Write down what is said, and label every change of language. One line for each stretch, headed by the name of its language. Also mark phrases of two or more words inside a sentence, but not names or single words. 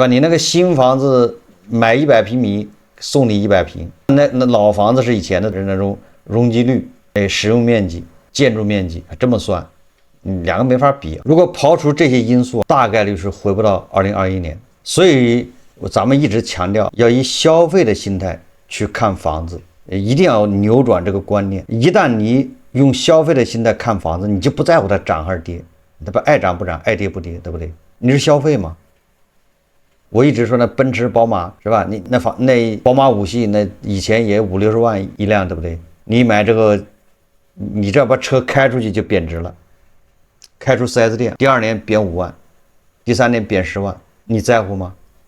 Chinese: 你那個新房子買100平米送你100平，那老房子是以前的那種容積率、使用面積、建築面積，這麼算，2個沒法比。如果刨除這些因素，大概率是回不到2021年。所以咱們一直強調要以消費的心態去看房子，一定要扭轉這個觀念。一旦你用消費的心態看房子，你就不在乎它漲還是跌，對吧？愛漲不漲，愛跌不跌，對不對？你是消費嗎？我一直說那奔馳、寶馬是吧？那寶馬5系那以前也50、60萬一輛，對不對？你買這個，你這把車開出去就貶值了，開出 4S 店，第2年貶5萬，第3年貶10萬，你在乎嗎？